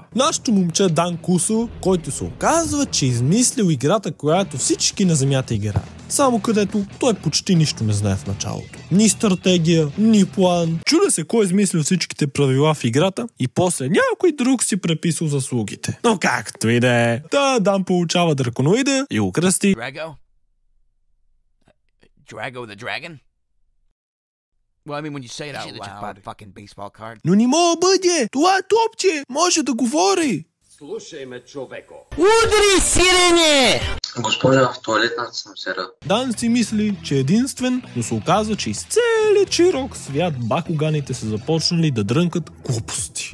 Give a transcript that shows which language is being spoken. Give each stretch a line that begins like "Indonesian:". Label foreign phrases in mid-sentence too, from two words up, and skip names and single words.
Bulgarian: Нашето момче Дан Кусо, който се оказва, че измислил играта, която всички на земята играят. Само където той почти нищо не знае в началото. Ни стратегия, ни план. Чудя се кой измислил всичките правила в играта и после някой друг си преписал заслугите. Но както и да е. Дан получава драконоида и го кръсти
English: Drago the dragon? Well, I mean, when you say it out loud. Fucking baseball card.
Bulgarian: Но не мога бъде! Това е топче! Може да говори! Слушай ме, човеко. Удри, сирене! Госпожа, в туалетната съм сера. Дан си мисли, че е единствен, но се оказва, че из целият широк свят бакуганите са започнали да дрънкат глупости.